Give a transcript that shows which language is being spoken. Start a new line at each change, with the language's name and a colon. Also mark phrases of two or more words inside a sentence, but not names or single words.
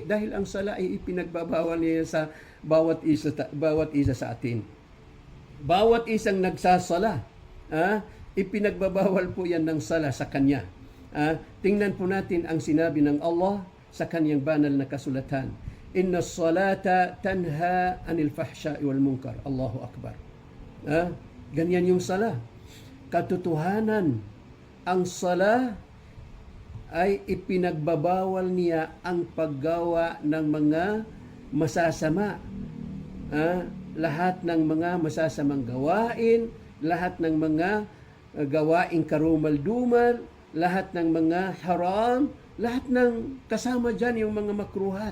Filipino: Dahil ang sala ay ipinagbabawal niya sa bawat isa sa atin. Bawat isang nagsasala, ipinagbabawal po yan ng sala sa kanya. Tingnan po natin ang sinabi ng Allah sa kanyang banal na kasulatan.
Arabic: إن الصلاة تنهى عن الفحشاء والمنكر. الله أكبر.
Filipino: Ganyan yung sala. Katotohanan, ang sala ay ipinagbabawal niya ang paggawa ng mga masasama. Lahat ng mga masasamang gawain, lahat ng mga gawaing karumal-dumal, lahat ng mga haram, lahat ng kasama dyan yung mga makruhat.